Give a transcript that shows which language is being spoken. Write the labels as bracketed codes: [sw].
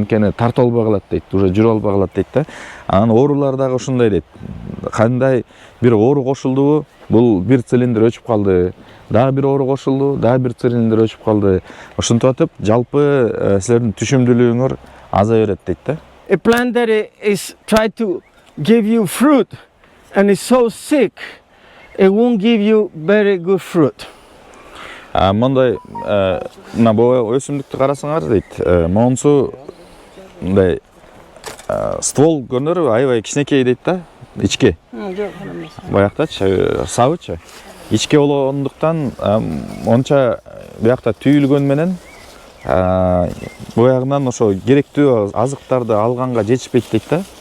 [ky] Анткени тартып албай калат дейт, уже жүрө албай калат дейт да. Анан оорулар дагы ушундай дейт. Кандай бир оору кошулду, бул бир цилиндр өчүп калды. Дагы бир оору кошулду, дагы бир цилиндр өчүп калды. Ошентип атып, жалпы силердин түшүмдүүлүгүңөр азая берет дейт да. [en] A plant that is trying to give you fruit and is so sick, it won't give you very good fruit. [ky] Мондай мына бул өсүмдүктү карасаңар дейт. Монсу мындай ствол көрүнөр, аябай кичинекей дейт да, ичке. Баяктачы, сабычы. Ичке болгондуктан онча биякта түйүлгөн менен боягынан ошо керектүү азыктарды алганга жетишпейт дейт да.